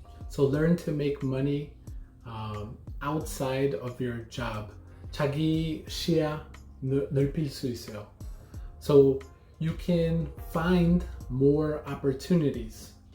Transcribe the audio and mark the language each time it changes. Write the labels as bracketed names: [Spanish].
[English] So learn to make money outside of your job. [Korean] 자기 시야 넓힐 수 있어요. [English] So you can find more opportunities.